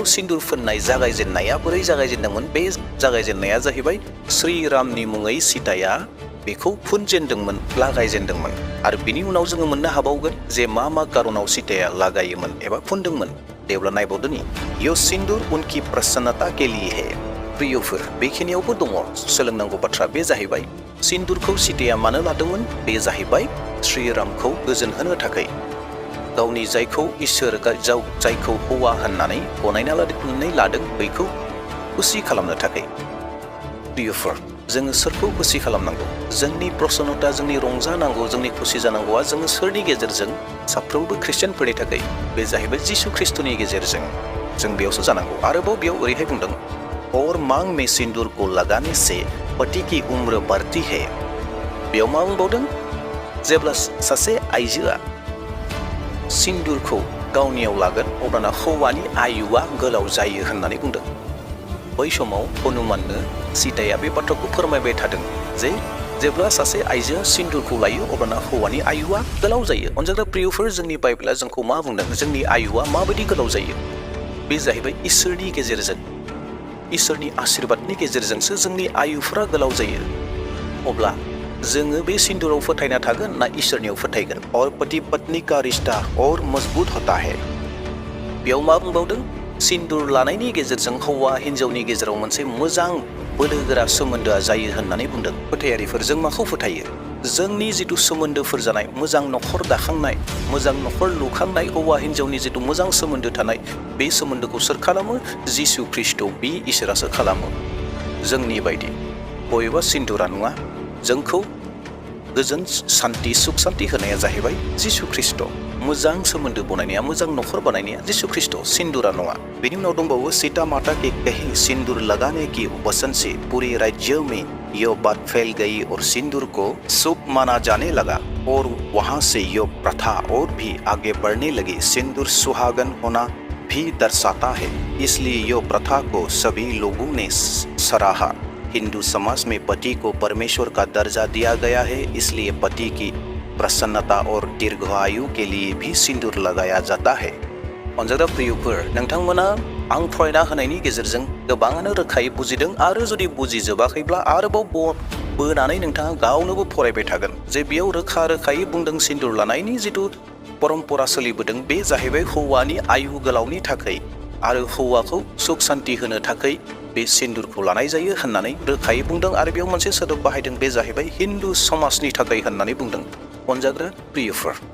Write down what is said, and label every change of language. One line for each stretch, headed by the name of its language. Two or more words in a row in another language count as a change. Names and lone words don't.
Bodo: सिन्दुर फोननाय जागायजेननाया बोरै जागायजेनदोंमोन बे जागायजेननाया जाहैबाय श्रीरामनि मुङै सीताया बेखौ फुनजेनदोंमोन लागायजेनदोंमोन आरो बिनि उनाव जोङो मोननो हाबावगोन जे मा कारनाव सीताया लागायोमोन एबा फुनदोंमोन देब्ला नायबावदोनि
Hindi: यो सिन्दुर उनकी प्रसन्नता के लिए है
Bodo: प्रियफोर बेखिनियावबो दङ सोलोंनांगौ बाथ्रा बे जाहैबाय सिन्दुरखौ सीताया मानो लादोंमोन बे जाहैबाय श्रीरामखौ गोजोन होनो थाखाय गावनि जायखौ इसोर जायखौ हौवा होननानै गनायनानै लादों बैखौ खुसि खालामनो थाखाय प्रियफोर जोङो सोरखौ खुसि खालामनांगौ जोंनि प्रसन्नता जोंनि रंजानांगौ जोंनि खुसि जानांगौआ जोङो सोरनि गेजेरजों साफ्रोमबो ख्रिस्टियानफोरनि थाखाय बे जाहैबाय जिशु ख्रीष्टनि गेजेरजों जों बेयावसो जानांगौ आरोबाव बेयाव ओरैहाय बुंदों
Hindi: और मांग में सिंदूर को लगाने से पति की उम्र बढ़ती है
Bodo: बेयाव मा बुंबावदों जेब्ला सासे आइजोआ सिन्दुरखौ गावनियाव लागोन अब्लाना हौवानि आयुआ गोलाव जायो होननानै बुंदों बै समाव हनुमाननो सीताया बे बाथ्राखौ फोरमायबाय थादों जे जेब्ला सासे आइजोआ सिन्दुरखौ लायो अब्लाना हौवानि आयुआ गोलाव जायो अनजाग्रा प्रियफोर जोंनि बाइबेला जोंखौ मा बुंदों जोंनि आयुआ माबायदि गोलाव जायो बे जाहैबाय इसोरनि गेजेरजों इसोरनि आशीर्वादनि गेजेरजोंसो जोंनि आयुफोरा गोलाव जायो अब्ला जोङो बे सिन्दुराव फोथायना थागोन ना इसोरनियाव फोथायगोन
Hindi: और पति पत्नी का रिश्ता और मजबूत होता है
Bodo: बेयाव मा बुंबावदों सिन्दुर लानायनि गेजेरजों हौवा हिन्जावनि गेजेराव मोनसे मोजां बोलोगोरा सोमोन्दोआ जायो होननानै बुंदों फोथायारिफोर जों माखौ फोथायो जोंनि जिथु सोमोन्दोफोर जानाय मोजां नखर दाखांनाय मोजां नखर लुखांनाय हौवा हिन्जावनि जिथु मोजां सोमोन्दो थानाय बे सोमोन्दोखौ सोर खालामो जिशु ख्रीष्ट बे इसोरासो खालामो जोंनि बायदि बबेबा सिन्दुरा नङा जोंखौ गोजोन शान्ति सुख शान्ति होनाया जाहैबाय जिशु ख्रीष्ट मोजां सोमोन्दो बनायनाया मोजां नखर बानायनाया जिशु ख्रीष्ट सिन्दुरा नङा बेनि उनाव दंबावो
Hindi: सीता माता के कहे सिंदूर लगाने की वचन से पूरे राज्य में यह बात फैल गई और सिंदूर को शुभ माना जाने लगा और वहां से यह प्रथा और भी आगे बढ़ने लगी सिंदूर सुहागन होना भी दर्शाता है इसलिए यह प्रथा को सभी लोगों ने सराहा हिंदू समाज में पति को परमेश्वर का दर्जा दिया गया है इसलिए पति की प्रसन्नता और दीर्घायु के लिए भी सिंदूर लगाया जाता है
Bodo: अनजाग्रा प्रियफोर नोंथांमोना आं फरायना होनायनि गेजेरजों गोबाङानो रोखायै बुजिदों आरो जुदि बुजिजोबाखैब्ला आरोबाव बोनानै नोंथाङा गावनोबो फरायबाय थागोन जे बेयाव रोखायै बुंदों सिन्दुर लानायनि जिथु परम्परा सोलिबोदों बे जाहैबाय हौवानि आयु गोलावनि थाखाय आरो हौवाखौ सुख शान्ति होनो थाखाय बे सिन्दुरखौ लानाय जायो होननानै रोखायै बुंदों आरो बेयाव मोनसे सोदोब बाहायदों बे जाहैबाय हिन्दु समाजनि थाखाय होननानै बुंदों अनजाग्रा प्रियफोर